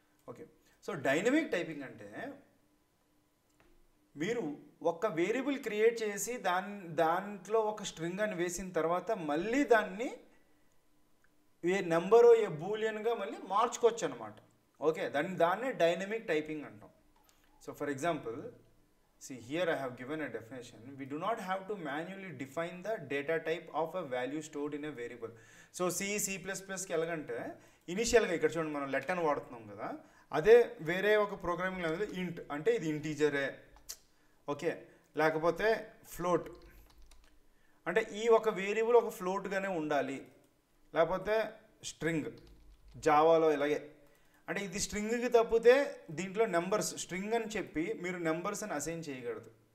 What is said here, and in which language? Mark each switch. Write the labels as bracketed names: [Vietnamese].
[Telugu] Okay, so dynamic typing అంటే మీరు ఒక వేరియబుల్ క్రియేట్ చేసి దాంట్లో ఒక స్ట్రింగ్ అని వేసిన తర్వాత మళ్ళీ దాన్ని ఏ నెంబరో ఏ బూలియన్గా మళ్ళీ మార్చుకోవచ్చు అనమాట. ఓకే, దాన్నే డైనమిక్ టైపింగ్ అంటాం. [English] So for example see here I have given a definition. We do not have to manually define the data type of a value stored in a variable. [Telugu] So C++కి ఎలాగంటే ఇనిషియల్గా ఇక్కడ చూడండి మనం let అని వాడుతున్నాం కదా, అదే వేరే ఒక ప్రోగ్రామింగ్ లాంగ్వేజ్ ఇంట్ అంటే ఇది ఇంటీజరే, ఓకే, లేకపోతే ఫ్లోట్ అంటే ఈ ఒక వేరియబుల్ ఒక ఫ్లోట్గానే ఉండాలి, లేకపోతే స్ట్రింగ్ జావాలో ఇలాగే అంటే ఇది స్ట్రింగ్కి తప్పితే దీంట్లో నెంబర్స్ స్ట్రింగ్ అని చెప్పి మీరు నెంబర్స్ అని అసైన్ చేయకూడదు.